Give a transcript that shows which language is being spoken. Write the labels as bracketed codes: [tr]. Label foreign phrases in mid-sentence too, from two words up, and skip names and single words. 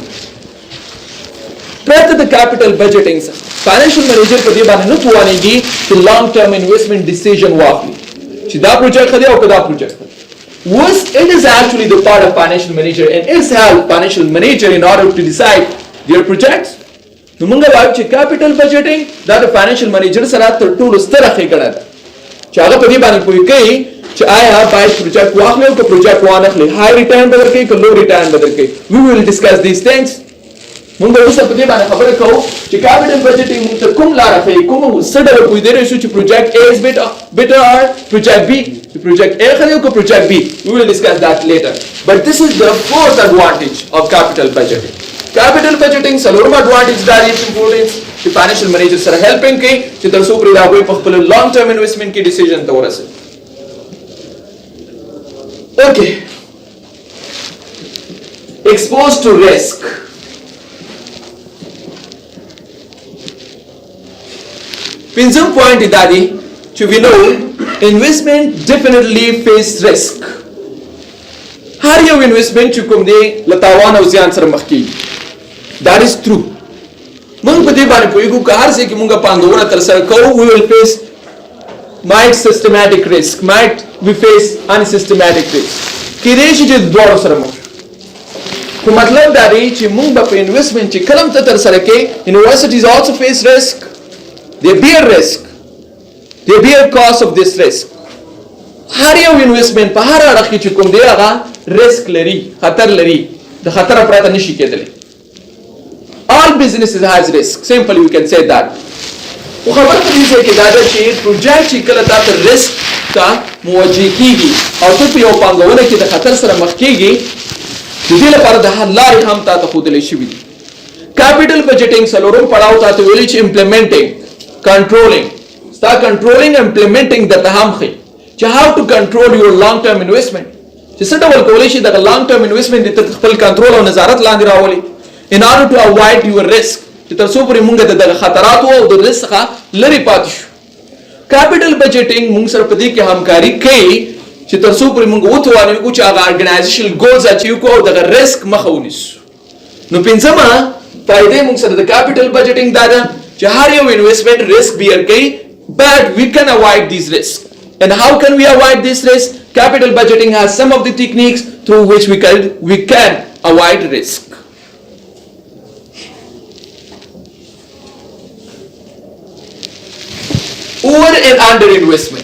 [ps] پرته د [en] capital budgeting [ps] څخه [en] financial manager [ps] په دې باندې نه توانېږي چې [en] long term investment decision [ps] واخلي چې دا project ښه دی او که دا project ښه دی. [en] It is actually the part of financial manager and it's help financial manager in order to decide their projects. [ps] نو موږ وایو چې [en] capital budgeting [ps] دا د [en] financial manager [ps] سره تر ټولو ستره ښېګڼه ده چې هغه په دې باندې پوه کوي چې آیا باید project واخلي او که project وانخلي [en] high return [ps] به درکوي که [en] low return [ps] به درکوي. [en] We will discuss these things. [ps] موږ اوس په دې باندې خبرې کوو چې [en] capital budgeting [ps] موږ ته کوم لاره ښیي کوم څه ډول پوهېدلی شو چې [en] project A is better or project B. Project A [ps] ښه دی او که [en] project B. We will discuss that later. But this is the fourth advantage of capital budgeting. Capital budgeting [ps] څلورم advantage دا دی importance چې [en] financial manager [ps] سره helping کوي چې تر څو پرې د هغوی په خپل [en] long term investment [ps] کې decision ته ورسوي. [en] Okay. Exposed to risk. [ps] پنځم پوینټ دا دی چې [en] we know investment definitely face risk. [ps] هر یو investment چې کوم دی له تاوان او زیان سره مخ کېږي. [en] That is true. [ps] موږ په دې باندې پوهېږو که هر ځای کې موږ پانګونه ترسره کوو [en] we will face might systematic risk, might we face unsystematic risk. [ps] کېدای شي چې دواړو سره مخ خو مطلب دا دی چې موږ به په investment چې کله هم ته ترسره کوې [en] universities also face risk. They bear risk. They bear cost of this risk. [ps] هر یو investment په هر اړخ کې چې کوم دی هغه risk لري خطر لري د خطر پرته نشي کېدلی. [en] All businesses has risk. Simply we can say that. [ps] خو خبره په دې ځای کې دا ده چې project چې کله تا ته risk ته موجه کېږي او ته په یو پانګونه کې د خطر سره مخ کېږي د دې لپاره د حل لارې هم تا ته ښودلی شوي دي. [en] Capital budgeting [ps] څلورم پړاو تا ته ویلي چې [en] implementing, controlling. [ps] ستا [en] controlling implementing [ps] درته هم ښیي چې [en] how to control your long term investment. [ps] چې څه ډول کولی شي دغه [en] long term investment [ps] دې ته خپل کنټرول او نظارت لاندې راولي [en] in order to avoid your risk [ps] چې تر څو پورې موږ دغه خطراتو او د رسک څخه لرې پاتې شو. [en] Capital budgeting [ps] موږ سره په دې کې همکاري کوي چې تر څو پورې موږ وتوانوو چې هغه [en] organizational goals achieve [ps] کړو او دغه رسک مخه ونیسو. نو پنځمه فائدې موږ سره د [en] capital budgeting [ps] دا ده چې هر یو [en] investment risk bear [ps] کوي [en] but we can avoid these risks. And how can we avoid this risk? Capital budgeting has some of the techniques through which we can avoid risk. Over and under investment.